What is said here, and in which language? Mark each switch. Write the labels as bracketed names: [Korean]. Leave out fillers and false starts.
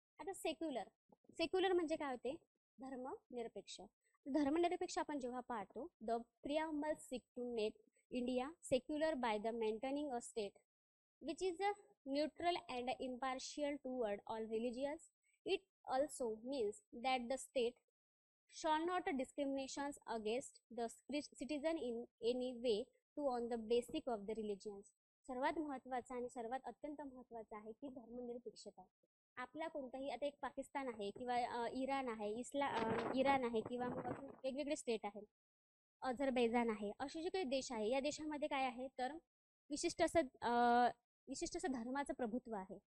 [Marathi] आता सेक्युलर म्हणजे काय होते धर्मनिरपेक्ष. धर्मनिरपेक्ष आपण जेव्हा पाहतो [English] The preamble seek to make India secular by the maintaining a state which is neutral and impartial toward all religions. It also means that the state shall not discriminations against the citizen in any way to on the basis of the religions. [Marathi] सर्वात महत्त्वाचं आणि सर्वात अत्यंत महत्त्वाचं आहे की धर्मनिरपेक्षता. आपला कोणताही आता एक पाकिस्तान आहे किंवा इराण आहे किंवा वेगवेगळे स्टेट आहेत अझरबैजान आहे असे जे काही देश आहे या देशामध्ये काय आहे तर विशिष्ट असं धर्माचं प्रभुत्व आहे.